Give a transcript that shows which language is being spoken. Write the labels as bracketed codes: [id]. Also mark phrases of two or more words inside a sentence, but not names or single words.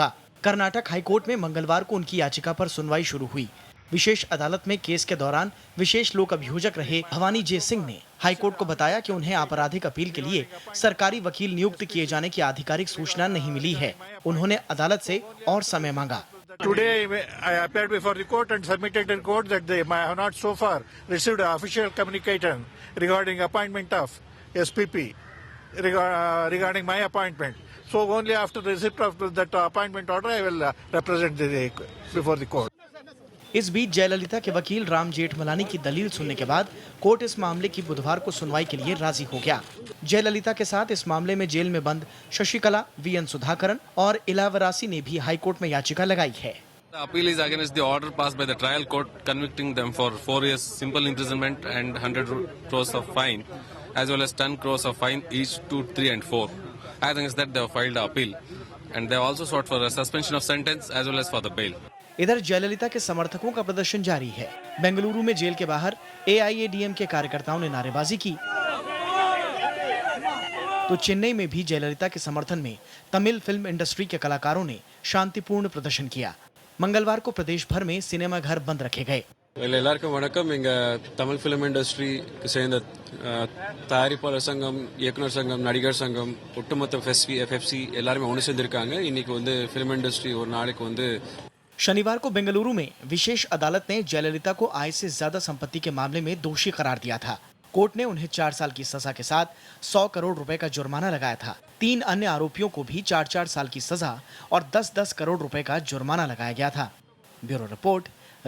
[hi] कर्नाटक हाईकोर्ट में मंगलवार को उनकी याचिका पर सुनवाई शुरू हुई। विशेष अदालत में केस के दौरान विशेष लोक अभियोजक रहे भवानी जे सिंह ने हाईकोर्ट को बताया कि उन्हें आपराधिक अपील के लिए सरकारी वकील नियुक्त किए जाने की आधिकारिक सूचना नहीं मिली है। उन्होंने अदालत से और समय मांगा। [en] Today, I appeared before the court and submitted in court that I have not so far received an official communication regarding appointment of SPP regarding my appointment. So only after the receipt of that appointment order, I will represent before the court. [hi] इस बीच जयललिता के वकील राम जेठमलानी की दलील सुनने के बाद कोर्ट इस मामले की बुधवार को सुनवाई के लिए राजी हो गया। जयललिता के साथ इस मामले में जेल में बंद शशिकला, वीएन सुधाकरन और इलावरासी ने भी हाईकोर्ट में याचिका लगाई है। [en] The appeal is against the order passed by the trial court convicting them for 4 years simple imprisonment and 100 crores of fine, as well as 10 crores of fine each 2, 3 and 4. Against that they have filed an appeal, and they have also sought for a suspension of sentence as well as for the bail. [hi] इधर जयललिता के समर्थकों का प्रदर्शन जारी है। बेंगलुरु में जेल के बाहर एआईएडीएम के कार्यकर्ताओं ने नारेबाजी की, तो चेन्नई में भी जयललिता के समर्थन में तमिल [en] film industry [hi] के कलाकारों ने शांतिपूर्ण प्रदर्शन किया। मंगलवार को प्रदेश भर में सिनेमा घर बंद रखे गए। [ta] எல்லாருக்கும் வணக்கம். எங்க தமிழ் [en] film industry [ta] சேர்ந்த தயாரிப்பாளர் சங்கம், இயக்குனர் சங்கம், நடிகர் சங்கம், ஒட்டுமொத்த எஃப்எஃப்சி எல்லாருமே ஒன்று சேர்ந்திருக்காங்க. இன்னைக்கு வந்து [en] film industry [ta] ஒரு நாளைக்கு வந்து [hi] शनिवार को बेंगलुरु में विशेष अदालत ने जयललिता को आय से ज्यादा संपत्ति के मामले में दोषी करार दिया था। कोर्ट ने उन्हें 4 साल की सजा के साथ 100 करोड़ रुपए का जुर्माना लगाया था। 3 अन्य आरोपियों को भी 4-4 साल की सजा और 10-10 करोड़ रुपए का जुर्माना लगाया गया था।